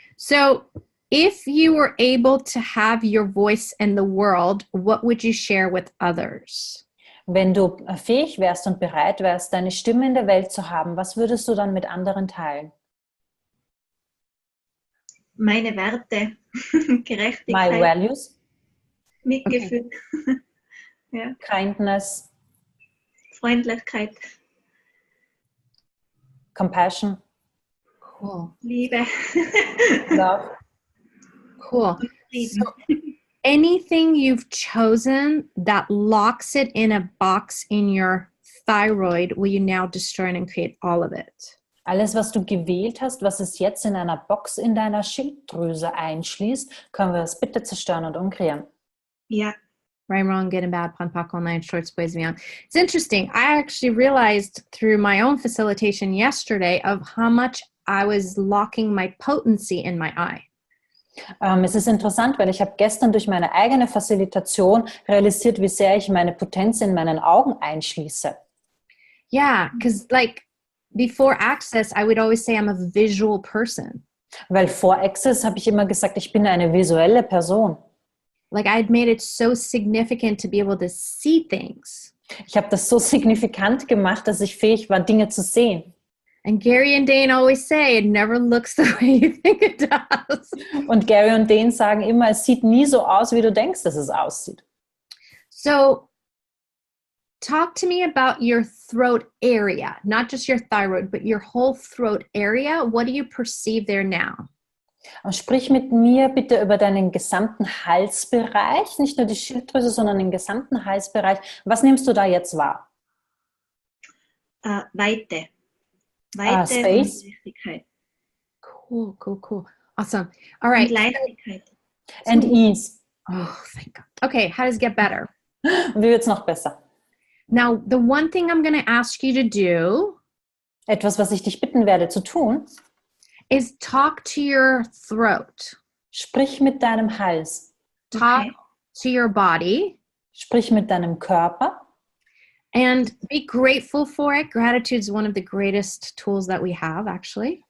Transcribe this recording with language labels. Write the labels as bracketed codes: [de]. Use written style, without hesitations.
[en] So if you were able to have your voice in the world, what would you share with others? [de] Wenn du fähig wärst und bereit wärst, deine Stimme in der Welt zu haben, was würdest du dann mit anderen teilen? Meine Werte, [en] My [de] Gerechtigkeit, [en] values, [de] Mitgefühl, ja, [en] kindness, [de] Freundlichkeit, [en] compassion, Cool. [de] Liebe, [en] love. Cool. [de] Frieden. [en] So anything you've chosen that locks it in a box in your thyroid, will you now destroy and create all of it? [de] Alles, was du gewählt hast, was es jetzt in einer Box in deiner Schilddrüse einschließt, können wir es bitte zerstören und umkreieren. Ja, [en] Right, wrong, good and bad, pon, poc, all nine shorts, boys beyond. It's interesting. I actually realized through my own facilitation yesterday of how much I was locking my potency in my eye. [de] Es ist interessant, weil ich habe gestern durch meine eigene Facilitation realisiert, wie sehr ich meine Potenz in meinen Augen einschließe. [en] Yeah, because like before Access, I would always say I'm a visual person. [de] Weil vor Access habe ich immer gesagt, ich bin eine visuelle Person. [en] Like I'd made it so significant to be able to see things. [de] Ich habe das so signifikant gemacht, dass ich fähig war, Dinge zu sehen. [en] And Gary and Dane always say it never looks the way you think it does. [de] Und Gary und Dane sagen immer, es sieht nie so aus, wie du denkst, dass es aussieht. [en] So talk to me about your throat area, not just your thyroid, but your whole throat area. What do you perceive there now? [de] Und sprich mit mir bitte über deinen gesamten Halsbereich, nicht nur die Schilddrüse, sondern den gesamten Halsbereich. Was nimmst du da jetzt wahr? Weite. [en] Space. [de] Und Leichtigkeit. [en] Cool. Awesome. All right. [de] Und Leichtigkeit. [en] And ease. Oh, thank God. Okay, how does it get better? [de] Und wie wird es noch besser? [en] Now, the one thing I'm going to ask you to do [de] Etwas, was ich dich bitten werde zu tun, [en] is talk to your throat. [de] sprich mit deinem Hals, [en] Talk to your body [de] sprich mit deinem Körper [en] and be grateful for it. Gratitude is one of the greatest tools that we have, actually.